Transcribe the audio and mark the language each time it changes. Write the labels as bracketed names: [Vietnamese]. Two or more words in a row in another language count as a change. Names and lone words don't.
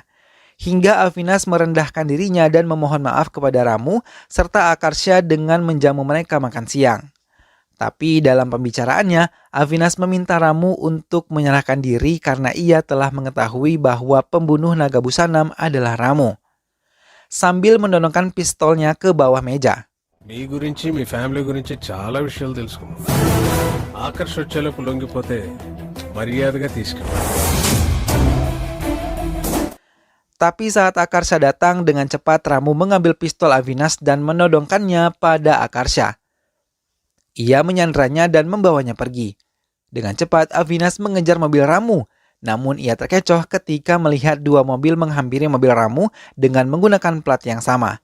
[Indonesian] Hingga Avinas merendahkan dirinya dan memohon maaf kepada Ramu serta Akarsha dengan menjamu mereka makan siang. Tapi dalam pembicaraannya, Avinas meminta Ramu untuk menyerahkan diri karena ia telah mengetahui bahwa pembunuh naga busanam adalah Ramu. Sambil mendorongkan pistolnya ke bawah meja. [Telugu] మీ గురించి మీ ఫ్యామిలీ గురించి చాలా విషయాలు తెలుసుకున్నాం. ఆకర్ష్ వచ్చేలోపు లొంగిపోతే మర్యాదగా తీసుకెళ్ళాలి. [Indonesian] Tapi saat Akarsha datang, dengan cepat Ramu mengambil pistol Avinas dan menodongkannya pada Akarsha. Ia menyandranya dan membawanya pergi. Dengan cepat Avinas mengejar mobil Ramu, namun ia terkecoh ketika melihat dua mobil menghampiri mobil Ramu dengan menggunakan plat yang sama.